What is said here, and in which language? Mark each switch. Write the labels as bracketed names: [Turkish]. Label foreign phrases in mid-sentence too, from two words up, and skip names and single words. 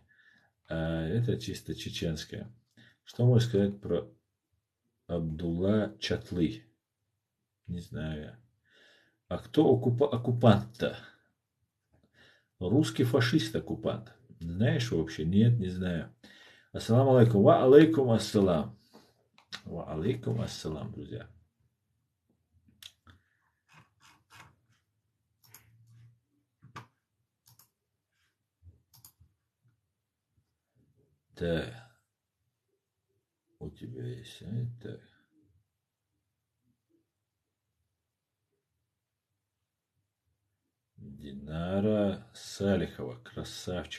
[Russian] А это чисто чеченское. Что можно сказать про Абдулла Чатлы? Не знаю. А кто оккупант-то? Русский фашист-оккупант. Знаешь вообще? Нет, не знаю. [Arabic] السلام عليكم. وعليكم السلام. وعليكم السلام, [Russian] друзья. Так. У тебя есть. Так. Динара Салихова. Красавчик.